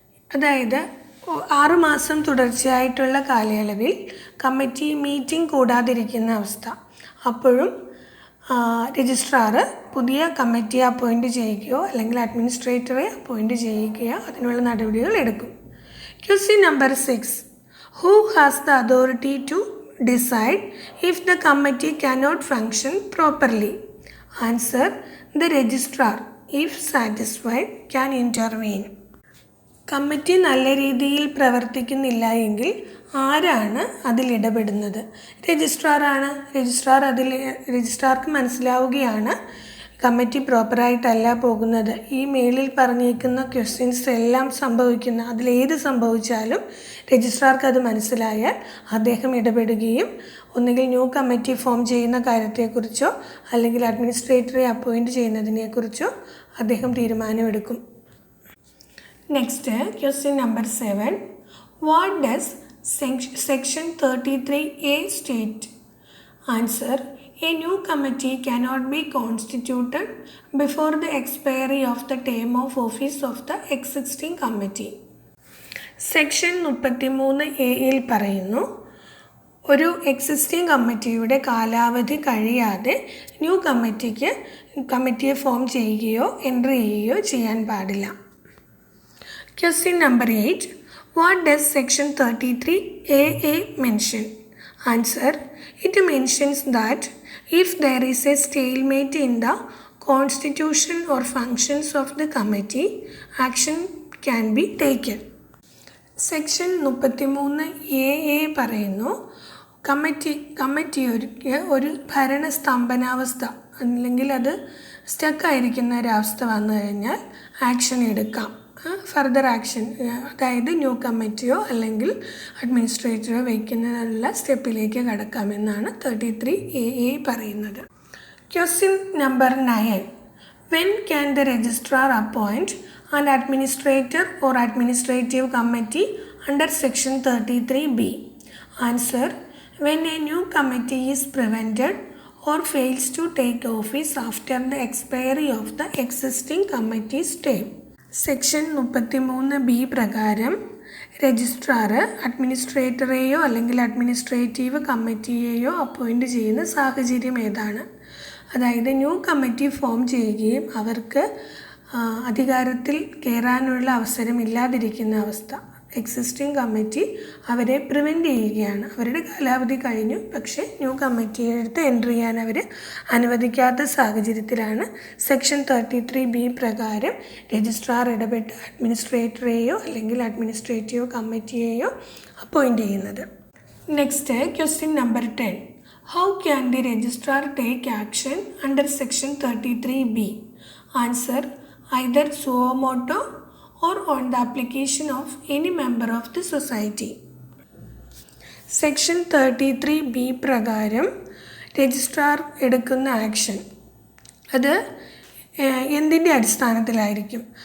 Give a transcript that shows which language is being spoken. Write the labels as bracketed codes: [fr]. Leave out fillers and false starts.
[ml] അതായത് 6 മാസം തുടർച്ചയായിട്ടുള്ള കാലയളവിൽ കമ്മിറ്റി മീറ്റിംഗ് കൂടാതിരിക്കുന്ന അവസ്ഥ. അപ്പോഴും രജിസ്ട്രാർ പുതിയ കമ്മിറ്റിയെ അപ്പോയിൻറ്റ് ചെയ്യുകയോ അല്ലെങ്കിൽ അഡ്മിനിസ്ട്രേറ്ററെ അപ്പോയിൻറ്റ് ചെയ്യുകയോ അതിനുള്ള നടപടികൾ എടുക്കും. [en] Question number 6. Who has the authority to decide if the committee cannot function properly? Answer. The registrar, if satisfied, can intervene. [ml] Committee നല്ല രീതിയിൽ പ്രവർത്തിക്കുന്നില്ല എങ്കിൽ ആരാണ് അതിലിടപെടുന്നത്? രജിസ്ട്രാറാണ്. രജിസ്ട്രാർക്ക് മനസ്സിലാവുകയാണ് കമ്മിറ്റി പ്രോപ്പറായിട്ടല്ല പോകുന്നത്, ഈ മേളിൽ പറഞ്ഞേക്കുന്ന ക്വസ്റ്റ്യൻസ് എല്ലാം സംഭവിക്കുന്ന അതിലേത് സംഭവിച്ചാലും രജിസ്ട്രാർക്ക് അത് മനസ്സിലായാൽ അദ്ദേഹം ഇടപെടുകയും ഒന്നുകിൽ ന്യൂ കമ്മിറ്റി ഫോം ചെയ്യുന്ന കാര്യത്തെക്കുറിച്ചോ അല്ലെങ്കിൽ അഡ്മിനിസ്ട്രേറ്ററെ അപ്പോയിൻറ്റ് ചെയ്യുന്നതിനെക്കുറിച്ചോ അദ്ദേഹം തീരുമാനമെടുക്കും. [en] Next question number 7. What does section 33A state? Answer. A new committee cannot be constituted before the expiry of the term of office of the existing committee. [ml] Section 33A പറയുന്നു, ഒരു existing കമ്മിറ്റിയുടെ കാലാവധി കഴിയാതെ new കമ്മിറ്റിയെ form ചെയ്യുകയോ entry ചെയ്യുകയോ ചെയ്യാൻ പാടില്ല. [en] Question number 8. What does section 33AA mention? Answer. It mentions that if there is a stalemate in the constitution or functions of the committee, action can be taken. [ml] Section 33AA പറയുന്നു, കമ്മിറ്റിക്ക് ഒരു ഭരണസ്തംഭനാവസ്ഥ അല്ലെങ്കിൽ അത് സ്റ്റക്കായിരിക്കുന്ന ഒരവസ്ഥ വന്നു കഴിഞ്ഞാൽ ആക്ഷൻ എടുക്കാം. Further action, അതായത് ന്യൂ കമ്മിറ്റിയോ അല്ലെങ്കിൽ അഡ്മിനിസ്ട്രേറ്ററോ വയ്ക്കുന്നതിനുള്ള സ്റ്റെപ്പിലേക്ക് കടക്കാമെന്നാണ് 33AA പറയുന്നത്. [en] Question number 9. When can the registrar appoint an administrator or administrative committee under section 33B? Answer. When a new committee is prevented or fails to take office after the expiry of the existing committee's term. [ml] Section 33B പ്രകാരം registrar അഡ്മിനിസ്ട്രേറ്ററെയോ അല്ലെങ്കിൽ administrative കമ്മിറ്റിയെയോ appoint ചെയ്യുന്ന സാഹചര്യം ഏതാണ്? അതായത് new committee form ചെയ്യുകയും അവർക്ക് അധികാരത്തിൽ കയറാനുള്ള അവസരം ഇല്ലാതിരിക്കുന്ന അവസ്ഥ. എക്സിസ്റ്റിംഗ് കമ്മിറ്റി അവരെ പ്രിവെൻറ്റ് ചെയ്യുകയാണ്. അവരുടെ കാലാവധി കഴിഞ്ഞു, പക്ഷേ ന്യൂ കമ്മിറ്റിയെ എടുത്ത് എൻട്രി ചെയ്യാൻ അവർ അനുവദിക്കാത്ത സാഹചര്യത്തിലാണ് സെക്ഷൻ 33B പ്രകാരം രജിസ്ട്രാർ ഇടപെട്ട് അഡ്മിനിസ്ട്രേറ്ററെയോ അല്ലെങ്കിൽ അഡ്മിനിസ്ട്രേറ്റീവ് കമ്മിറ്റിയെയോ അപ്പോയിൻ്റ് ചെയ്യുന്നത്. [en] Next question number 10. How can the registrar take action under section 33B? Answer. Either suo motu or on the application of any member of the society. [ml] Section 33B പ്രകാരം registrar എടുക്കുന്ന action അത് എന്തിൻ്റെ അടിസ്ഥാനത്തിലായിരിക്കും?